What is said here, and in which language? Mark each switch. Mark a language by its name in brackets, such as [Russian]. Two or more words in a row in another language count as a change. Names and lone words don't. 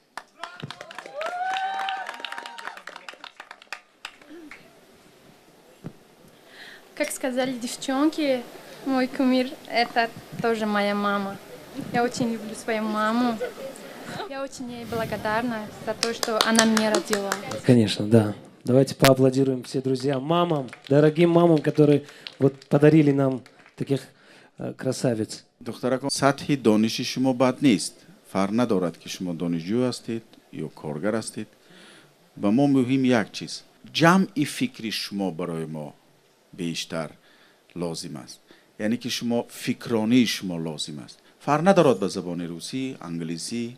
[Russian] Как сказали девчонки, мой кумир — это тоже моя мама. Я очень люблю свою маму. Я очень ей благодарна за то, что она меня родила. Конечно, да. Давайте поаплодируем все друзьям, мамам, дорогим мамам, которые вот подарили нам таких красавиц. [Tajik] دخترکان سطح دانش شما بد نیست. فرق ندارد که شما دانشجو هستید یا کارگر هستید. و ما مهم یک چیز، جمع فکری شما برای ما بیشتر لازم است. یعنی که شما فکرانه شما لازم است. فرق ندارد به زبان روسی، انگلیسی.